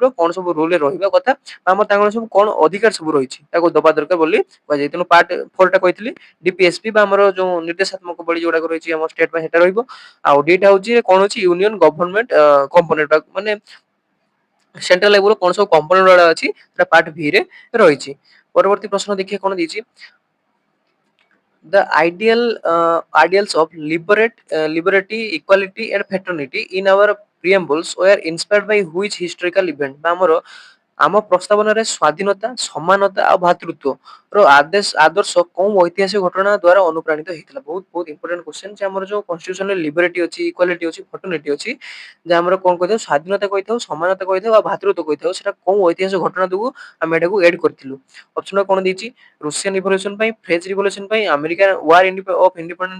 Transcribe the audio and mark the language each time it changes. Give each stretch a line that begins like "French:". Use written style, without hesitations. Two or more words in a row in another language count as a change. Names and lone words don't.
Odia: କଣ ସବୁ ରୁଲ ରେ ରହିବା କଥା ଆମର ତାଙ୍କର ସବୁ କଣ ଅଧିକାର ସବୁ ରହିଛି ତାକୁ ଦବା ଦରକାର ବୋଲି କୁହାଯାଏ ତେଣୁ ପାର୍ଟ 4 ଟା କହିଥିଲି ଡିପିଏସପି ବା ଆମର ଯୋଉ ନିର୍ଦ୍ଦେଶାତ୍ମକ ବଳି ଯୋଉଟା ରହିଛି ଆମ ଷ୍ଟେଟ ପାଇଁ ସେଟା ରହିବ ଆଉ ଡିଟା ହଉଛି କଣ ଅଛି
English: union government component
Odia: ମାନେ
English: central level
Odia: କଣ ସବୁ କମ୍ପୋନେଣ୍ଟ ଗୁଡା ଅଛି ସେଟା ପାର୍ଟ ଭି ରେ ରହିଛି ପରବର୍ତ୍ତୀ ପ୍ରଶ୍ନ ଦେଖିବା କଣ ଦେଇଛି
English: the ideals of liberty equality and fraternity in our preambles were inspired by which historical event
Odia: ବା ଆମର ଆମ ପ୍ରସ୍ତାବନାରେ ସ୍ୱାଧୀନତା ସମାନତା ଆଉ ଭାତୃତ୍ୱ ର ଆଦର୍ଶ କୋଉ ଐତିହାସିକ ଘଟଣା ଦ୍ୱାରା ଅନୁପ୍ରାଣିତ ହେଇଥିଲା ବହୁତ ବହୁତ
English: important question
Odia: ଯେ ଆମର ଯୋଉ କନଷ୍ଟିଟ୍ୟୁସନରେ ଲିବର୍ଟି ଅଛି ଇକ୍ୱାଲିଟି ଅଛି ଫର୍ଟର୍ନିଟି ଅଛି ଯେ ଆମର କଣ କହିଥାଉ ସ୍ୱାଧୀନତା କହିଥାଉ ସମାନତା କହିଥାଉ ଆଉ ଭାତୃତ୍ୱ କହିଥାଉ ସେଟା କୋଉ ଐତିହାସିକ ଘଟଣା ଯୋଗୁ ଆମେ ଏଟାକୁ ଏଡ୍ କରିଥିଲୁ ଅପସନ କଣ ଦେଇଛି
English: Russian revolution
Odia: ପାଇଁ
English: French revolution
Odia: ପାଇଁ
English: American War of Independence